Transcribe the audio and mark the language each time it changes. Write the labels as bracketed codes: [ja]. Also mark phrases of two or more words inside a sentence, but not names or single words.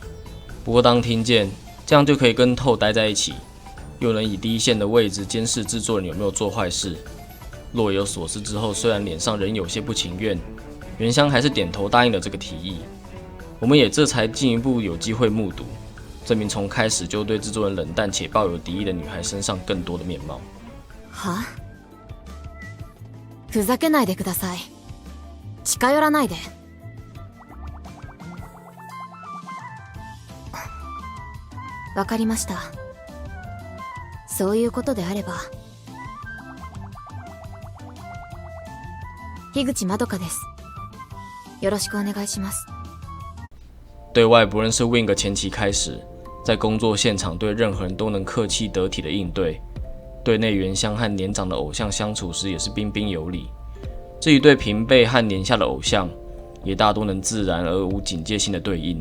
[zh] 不过当听见这样就可以跟透待在一起，又能以第一线的位置监视制作人有没有做坏事，若有所思之后，虽然脸上仍有些不情愿，原香还是点头答应了这个提议。我们也这才进一步有机会目睹这名从开始就对制作人冷淡且抱有敌意的女孩身上更多的面貌。 [ja] は？ふざけないでください。近寄らないで。わかりました。そういうことであれば。樋口まどかです。よろしくお願いします。 [zh] 对外不论是 Wink 前期开始，在工作现场对任何人都能客气得体的应对，对内原香和年长的偶像相处时也是彬彬有礼。至于对平辈和年下的偶像，也大多能自然而无警戒性的对应。